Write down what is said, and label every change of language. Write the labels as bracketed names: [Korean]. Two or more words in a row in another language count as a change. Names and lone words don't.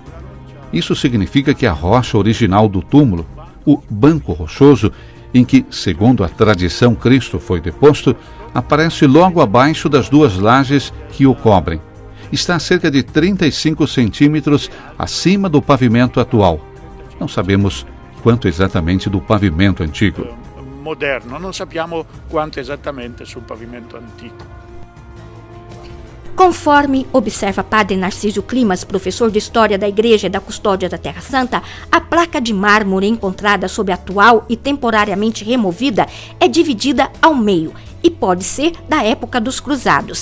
[Portuguese] Isso significa que a rocha original do túmulo, o banco rochoso, em que, segundo a tradição, Cristo foi deposto, aparece logo abaixo das duas lajes que o cobrem. Está a cerca de 35 centímetros acima do pavimento atual. Não sabemos quanto exatamente do pavimento antigo. [Italian] Moderno, non sappiamo quanto esattamente sul pavimento antico. [Portuguese] Conforme observa Padre Narciso Climas, professor de História da Igreja e da Custódia da Terra Santa, a placa de mármore encontrada sob a atual e temporariamente removida é dividida ao meio e pode ser da época dos cruzados.